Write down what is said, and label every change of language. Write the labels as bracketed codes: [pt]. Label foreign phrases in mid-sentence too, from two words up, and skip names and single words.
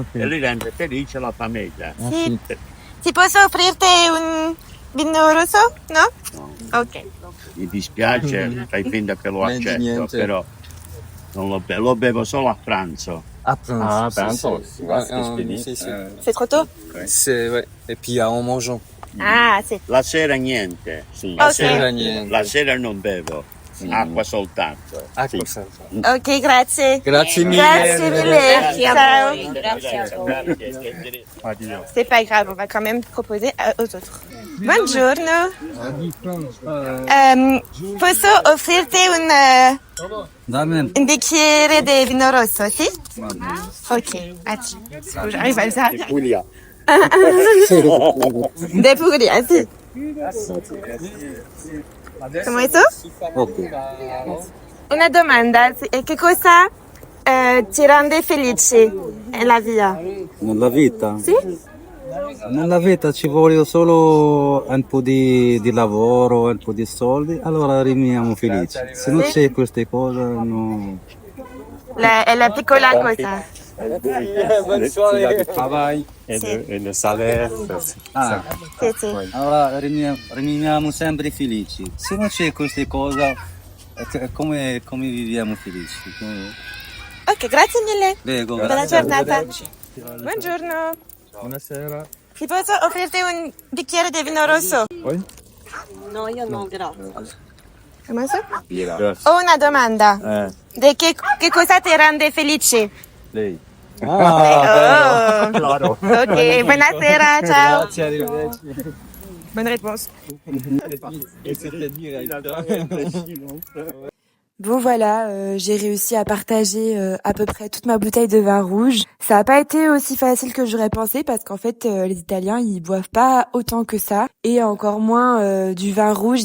[it] e li rende felice la famiglia. Ah, Sì. sì. Si posso offrirti un vino rosso? No? Ok. Mi dispiace, fai finta che lo Niente, accetto, niente. però non lo bevo solo a pranzo. Ah, pranzo. Sì, Sì. [fr] C'est trop tôt? C'est, ouais. Et puis en mangeant. Ah, c'est... [it] La sera niente. Sì, Ok. Sera niente. La sera non bevo, acqua soltanto. Ah, Sì. cosa. Ok, grazie. Grazie mille. Grazie mille. Ciao. Grazie. Addio. [fr] C'est pas grave, on va quand même proposer aux autres. [it] Buongiorno. Posso offrirti un bicchiere di vino rosso, sì? [fr] Ok, attends, j'arrive à le faire. [it] Puglia. De Puglia, sì. Come tu? Ok. Una domanda, che cosa ti rende felice nella vita? Nella vita? Sì? Nella vita ci vuole solo un po' di lavoro, un po' di soldi, allora rimaniamo felici. Se non c'è queste cose, no. È la piccola cosa. [fr] Le travail [it] Sì. [fr] et le salaire. Ah, [it] Sì, sì. allora rimaniamo sempre felici. Se non c'è queste cose, come viviamo felici? Ok, grazie mille. Prego, Buona giornata. Buongiorno. Buonasera. Ti posso offrirti un bicchiere di vino rosso? No, io no, grazie. Come so? Ho una domanda. Di che cosa ti rende felice? Lei. Oh. Ok, buonasera, ciao. Grazie, arrivederci. [fr] Bonne réponse. Et c'était direct. Bon voilà, j'ai réussi à partager à peu près toute ma bouteille de vin rouge. Ça n'a pas été aussi facile que j'aurais pensé parce qu'en fait les Italiens ils boivent pas autant que ça et encore moins du vin rouge.